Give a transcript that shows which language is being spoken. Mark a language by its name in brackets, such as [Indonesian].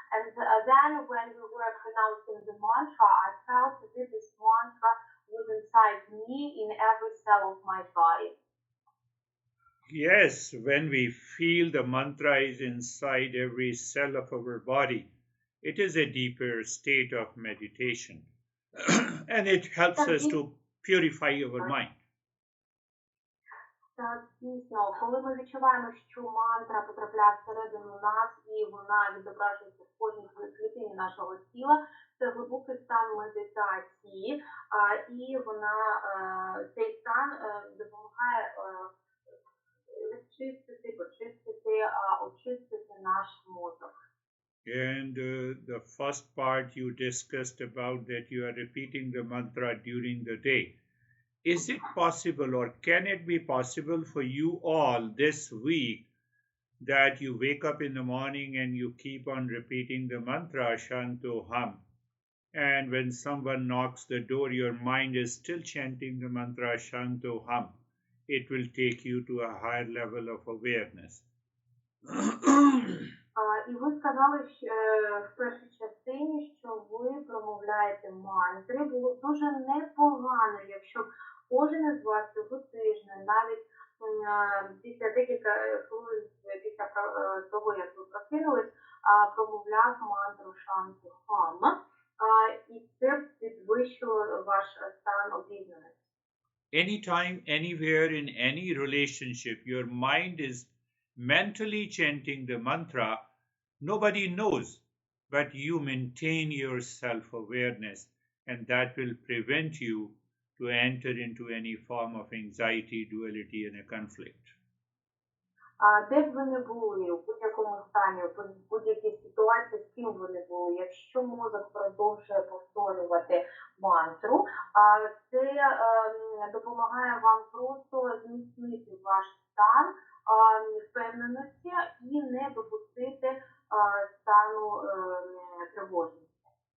[English] And then when we were pronouncing the mantra, I felt that this mantra was inside me in every cell of my body. Yes, when we feel the mantra is inside every cell of our body, it is a deeper state of meditation. And it helps us to purify our mind. Так, дійсно, коли ми відчуваємо, що мантра потрапляє всередину нас і вона відображується в кожній клітині нашого тіла, це глибокий стан медитації, і вона, цей стан допомагає очистити, очистити наш мозок. And the first part you discussed about that you are repeating the mantra during the day. Is it possible or can it be possible for you all this week that you wake up in the morning and you keep on repeating the mantra Shanto Ham? And when someone knocks the door, your mind is still chanting the mantra Shanto Ham. It will take you to a higher level of awareness. [Ukrainian] І ви сказали в першій частині, що ви промовляєте мантри. Було б дуже непогано, якщо кожен із вас цього тижня, навіть після декілька хвилин після того, як ви прокинулись, промовляв мантру Шанту Хам, і це підвищило ваш стан обізнаності. [English] Anytime, anywhere, in any relationship, your mind is mentally chanting the mantra, nobody knows, but you maintain your self-awareness, and that will prevent you to enter into any form of anxiety, duality, and a conflict. [Ukrainian] Де б ви не були, у будь-якому стані, у будь-якій ситуації, з ким ви не були, якщо мозок продовжує повторювати мантру, це допомагає вам просто зміцнити ваш стан впевненості і не допустити стану тривожності.